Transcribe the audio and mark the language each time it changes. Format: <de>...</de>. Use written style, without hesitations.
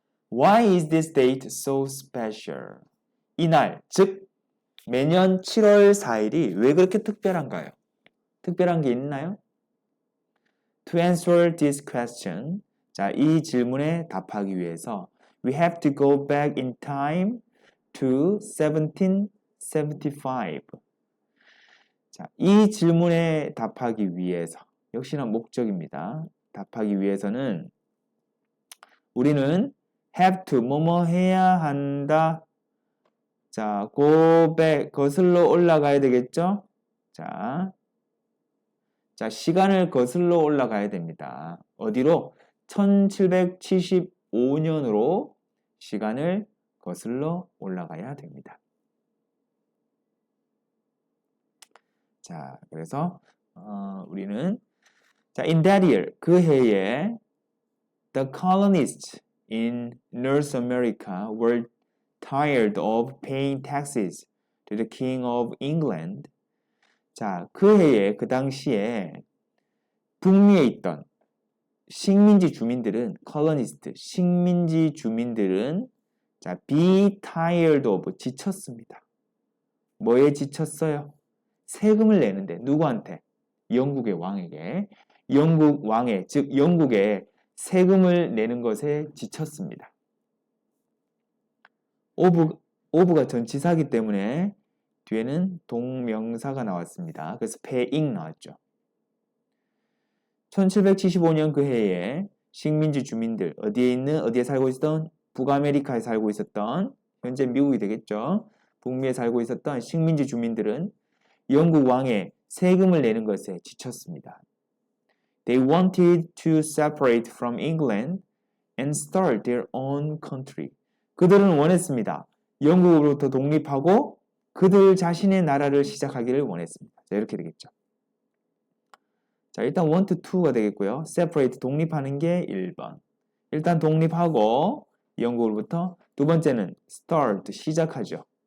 <en>Why is this date so special?</en> <ko>이날, 즉 매년 7월 4일이 왜 그렇게 특별한가요? 특별한 게 있나요?</ko> <en>To answer this question,</en> <ko>자, 이 질문에 답하기 위해서</ko> <en>we have to go back in time to 1775.</en> <ko>자, 이 질문에 답하기 위해서 역시나 목적입니다. 답하기 위해서는 우리는 have to, 뭐뭐 해야 한다. 자, go back, 거슬러 올라가야 되겠죠? 자, 시간을 거슬러 올라가야 됩니다. 어디로? 1775년으로 시간을 거슬러 올라가야 됩니다. 자, 그래서 우리는 자,</ko> <en>in that year,</en> <ko>그 해에</ko> <en>the colonists in North America were tired of paying taxes to the King of England.</en> <ko>자, 그 해에, 그 당시에 북미에 있던 식민지 주민들은, colonist, 식민지 주민들은 자, be tired of, 지쳤습니다. 뭐에 지쳤어요? 세금을 내는데, 누구한테? 영국의 왕에게. 영국 왕에, 즉 영국에 세금을 내는 것에 지쳤습니다. 오브가 전치사기 때문에 뒤에는 동명사가 나왔습니다. 그래서 paying 나왔죠. 1775년 그 해에 식민지 주민들, 어디에 살고 있었던? 북아메리카에 살고 있었던, 현재 미국이 되겠죠. 북미에 살고 있었던 식민지 주민들은 영국 왕에 세금을 내는 것에 지쳤습니다.</ko> <en>They wanted to separate from England and start their own country.</en> <ko>그들은 원했습니다. 영국으로부터 독립하고 그들 자신의 나라를 시작하기를 원했습니다. 자, 이렇게 되겠죠. 자, 일단 want to가 되겠고요. separate, 독립하는 게 1번. 일단 독립하고 영국으로부터 두 번째는 start, 시작하죠.</ko>